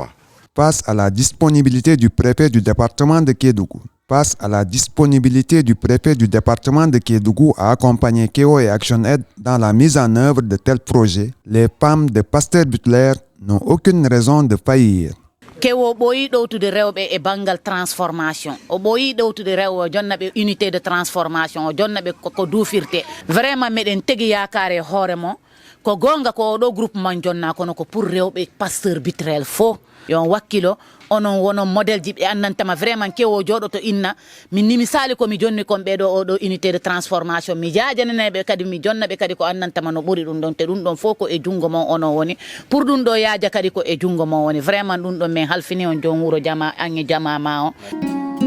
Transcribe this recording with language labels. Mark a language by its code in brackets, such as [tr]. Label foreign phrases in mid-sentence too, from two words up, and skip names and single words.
[fr] Face à la disponibilité du préfet du département de Kédougou, Face à la disponibilité du préfet du département de Kédougou à accompagner Keo et Action Aid dans la mise en œuvre de tels projets, les femmes de Pasteur Butler n'ont aucune raison de faillir. [ff] Kewo ɓooyi ɗowtude rewɓe e banggal transformation o ɓooyi ɗowtude rewɓe jonna ɓe [fr] unité de transformation [ff] o jonna ɓe ko duufirte vraiment meɗen tegi yakare hoore mo ko gonga ko oɗo groupement jonna kono ko pour rewɓe Pasteur Bitrel fo yon wakkilo onon wonon modèle ji ɓe andantama vraiment Kewo jooɗoto inna min nimi sali komi jonni kon ɓeɗo oɗo [fr] unité de transformation [ff] mi jajaneneɓe kadi mi jonnaɓe kadi ko andantama no ɓuuri ɗum ɗon te ɗum ɗon fof ko e jungo mon onon woni pour ɗum ɗo yaaja kadi ko e jungo mon woni vraiment ɗum ɗon min halfini on jon wuuro jama ange jama ma o